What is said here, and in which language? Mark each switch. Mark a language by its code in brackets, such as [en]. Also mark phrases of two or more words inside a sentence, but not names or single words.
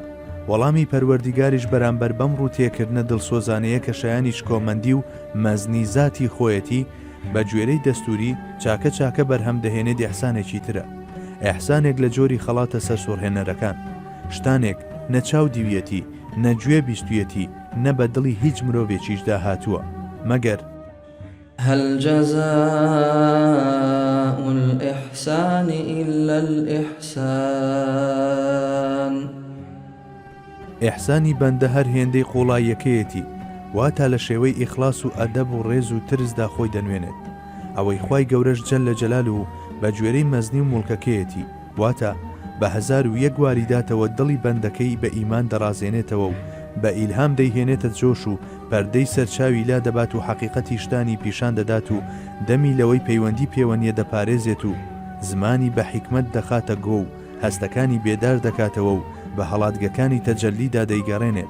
[ckb] وەڵامی پەروەردیگاریش بەرامبەر بەم ڕووتێکردنە دڵسۆزانەیە کە شایانیش کۆمەندی و مەزنی ذاتی خۆیەتی بە گوێرەی دەستوری چاکە چاکە بەرهەم دەهێنێت ئیحسانێکی ترە. ئیحسانێک لە جۆری خەڵاتە سەر سۆرهێنەرەکان، شتانێک نەچاو دیویەتی، نەگوێ بیستویەتی، نە بە دڵی هیچ مرۆڤێکیشدا هاتووە مەگەر [ar] هل جزاء الإحسان إلا الإحسان. [ckb] ئیحسانی بەندە هەر هێندەی قوڵاییەکەیەتی، واتە لە شێوەی ئیخلاس و ئەدەب و ڕێز و ترسدا خۆی دەنوێنێت. ئەوەی خوای گەورەش جەل لە جەلال و بە گوێرەی مەزنی و مولکەکەیەتی، واتە بە 1001 واریداتەوە دڵی بەندەکەی بە ئیمان دەڕازێنێتەوە و بە ئیلهام دەیهێنێتە جۆش و پەردەی سەرچاوی لا دەبات و حەقیقەتی شتانی پیشان دەدات و دەمی لەوەی پەیوەندی پێوەنیە دەپارێزێت و زمانی بە حیکمت دەخاتە گۆ و هەستەکانی بێدار دەکاتەوە و بە هەڵاتگەکانی تەجەلیدا دەیگەڕێنێت.